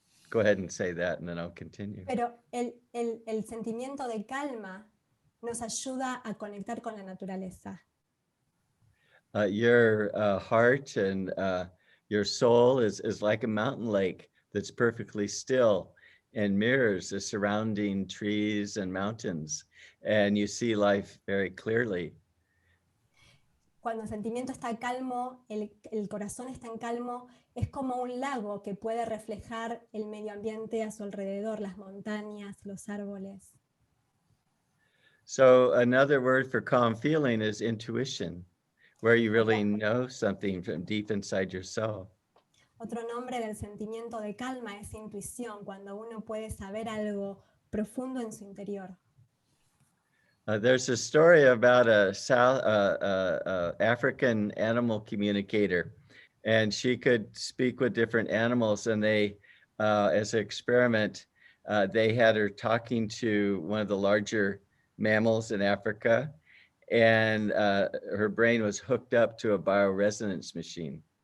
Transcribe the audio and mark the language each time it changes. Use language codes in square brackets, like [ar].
[en] Go ahead and say that and then I'll continue. [es] Pero el sentimiento de calma nos ayuda a conectar con la naturaleza. [en] Your heart and your soul is like a mountain lake that's perfectly still and mirrors the surrounding trees and mountains, and you see life very clearly. [es] Cuando el sentimiento está calmo, el corazón está en calmo, es como un lago que puede reflejar el medio ambiente a su alrededor, las montañas, los árboles. [en] So another word for calm feeling is intuition, where you really know something from deep inside yourself. [es] Otro nombre del sentimiento de calma es intuición, cuando uno puede saber algo profundo en su interior. [en] There's a story about a South African animal communicator, and she could speak with different animals, and they, as an experiment, they had her talking to one of the larger mammals in Africa, and her brain was hooked up to a bioresonance machine.